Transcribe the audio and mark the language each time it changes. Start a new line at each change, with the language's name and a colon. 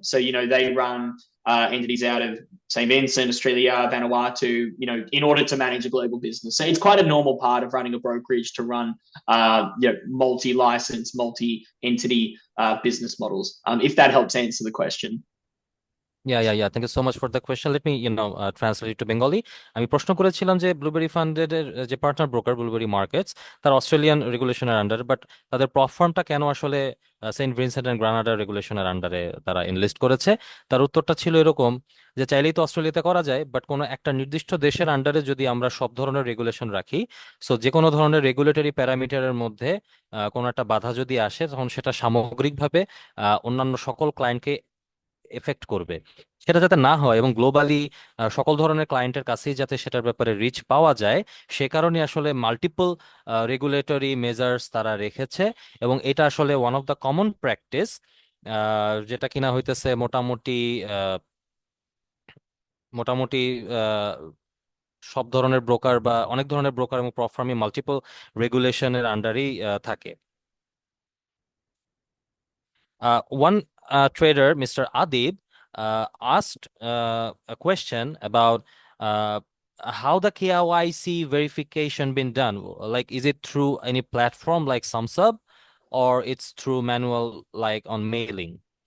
English: So, they run entities out of St. Vincent, Australia, Vanuatu, in order to manage a global business. So it's quite a normal part of running a brokerage to run, multi-license, multi-entity business models. If that helps answer the question. Yeah. Thank you so much for the question. Let me, translate it to Bengali.
Bangla: আমি প্রশ্ন করেছিলাম যে blueberry funded এর যে partner broker blueberry markets তার Australian রেগুলেশনের আন্ডারে, but তাদের প্ল্যাটফর্মটা কেন আসলে সেন্ট ভিনসেন্ট এন্ড গ্রানাডা রেগুলেশনের আন্ডারে তারা এনলিস্ট করেছে? তার উত্তরটা ছিল এরকম যে চাইলেই তো অস্ট্রেলিয়াতে করা যায়, বাট কোনো একটা নির্দিষ্ট দেশের আন্ডারে যদি আমরা সব ধরনের রেগুলেশন রাখি, সো যে কোনো ধরনের রেগুলেটরি প্যারামিটারের মধ্যে কোনো একটা বাধা যদি আসে, তখন সেটা সামগ্রিকভাবে অন্যান্য সকল ক্লায়েন্টকে এফেক্ট করবে। সেটা যাতে না হয় এবং গ্লোবালি সকল ধরনের ক্লায়েন্টের কাছেই যাতে সেটার ব্যাপারে রিচ পাওয়া যায়, সে কারণে আসলে মাল্টিপল রেগুলেটরি মেজার্স তারা রেখেছে। এবং এটা আসলে one of the common practice, যেটা কিনা হইতেছে মোটামুটি আহ, মোটামুটি আহ, সব ধরনের ব্রোকার বা অনেক ধরনের ব্রোকার এবং প্রপ ফার্মই মাল্টিপল রেগুলেশনের আন্ডারেই থাকে।
English: One trader, Mr. Adib, asked a question about how the KYC verification been done. Like, is it through any platform like SumSub, or it's through manual, like on mailing?